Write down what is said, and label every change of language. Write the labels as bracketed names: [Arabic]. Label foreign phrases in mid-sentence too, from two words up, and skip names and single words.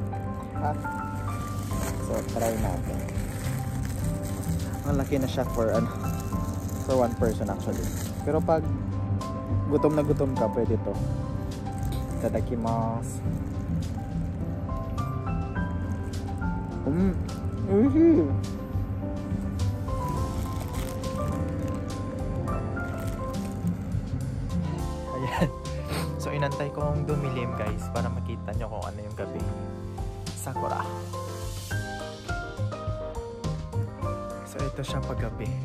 [Filipino] So try natin. Ang laki na siya [English] for one person actually. [Filipino] Pero pag gutom na gutom ka, pwede to. [Japanese] Itadakimasu. Oishii. [Filipino] So inantay kong dumilim guys para makita nyo kung ano yung gabi. Sakura. So ito siya pag gabi.